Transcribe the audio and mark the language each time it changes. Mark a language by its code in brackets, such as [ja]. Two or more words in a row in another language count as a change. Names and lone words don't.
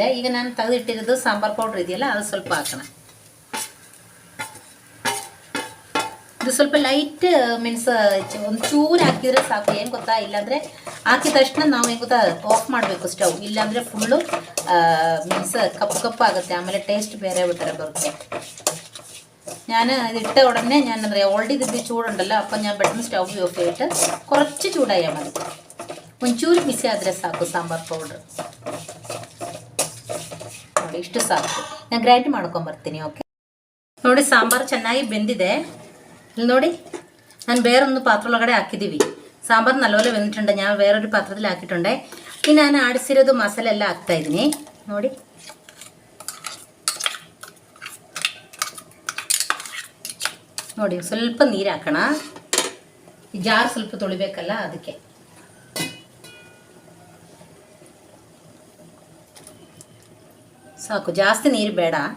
[kn] ಈಗ ನಾನು ತೆಗೆದಿಟ್ಟಿರೋದು ಸಾಂಬಾರು ಪೌಡ್ರ್ ಇದೆಯಲ್ಲ, ಅದು ಸ್ವಲ್ಪ ಹಾಕೋಣ. ಇದು ಸ್ವಲ್ಪ [en] light means [kn] ಒಂಚೂರು ಹಾಕಿದರೆ ಸಾಕು. ಏನು ಗೊತ್ತಾ, ಇಲ್ಲಾಂದರೆ ಹಾಕಿದ ತಕ್ಷಣ ನಾವು ಏನು ಗೊತ್ತಾ ಆಫ್ ಮಾಡಬೇಕು ಸ್ಟವ್, ಇಲ್ಲಾಂದರೆ ಫುಲ್ಲು ಮೀನ್ಸ್ ಕಪ್ಪು ಆಗುತ್ತೆ, ಆಮೇಲೆ ಟೇಸ್ಟ್ ಬೇರೆ ಬಿಟ್ಟರೆ ಬರುತ್ತೆ. [ml] ഞാൻ ഇതിട്ട ഉടനെ ഞാൻ ഓൾറെഡി ഇത് ചൂടുണ്ടല്ലോ, അപ്പം ഞാൻ പെട്ടെന്ന് [en] stove off [ml] ചെയ്തിട്ട് കുറച്ച് ചൂടായാൽ മതി. [kn] ಒಂಚೂರು ಬಿಸಿ ಆದರೆ ಸಾಕು ಸಾಂಬಾರು ಪೌಡ್ರ್. ನೋಡಿ ಇಷ್ಟು ಸಾಕು. ನಾನು ಗ್ರೈಂಡ್ ಮಾಡ್ಕೊಂಬರ್ತೀನಿ. ಓಕೆ ನೋಡಿ, ಸಾಂಬಾರು ಚೆನ್ನಾಗಿ ಬೆಂದಿದೆ. ಇಲ್ಲಿ ನೋಡಿ, ನಾನು ಬೇರೊಂದು ಪಾತ್ರೆ ಒಳಗಡೆ ಹಾಕಿದ್ದೀವಿ. ಸಾಂಬಾರು ನಲ್ಲೋಲೆ ಬೆಂದಿട്ടുണ്ട്, [ml] ഞാൻ വേറൊരു പാത്രത്തിൽ ಹಾಕಿಟ್ಟುಂಡೆ. [kn] ಇನ್ನು ನಾನು ಆಡಿಸಿರೋದು ಮಸಾಲೆ ಎಲ್ಲ ಹಾಕ್ತಾಯಿದ್ದೀನಿ ನೋಡಿ. ನೋಡಿ ಸ್ವಲ್ಪ ನೀರು ಹಾಕೋಣ, ಈ ಜಾರ್ ಸ್ವಲ್ಪ ತೊಳಿಬೇಕಲ್ಲ ಅದಕ್ಕೆ. ಸಾಕು, ಜಾಸ್ತಿ ನೀರು ಬೇಡ.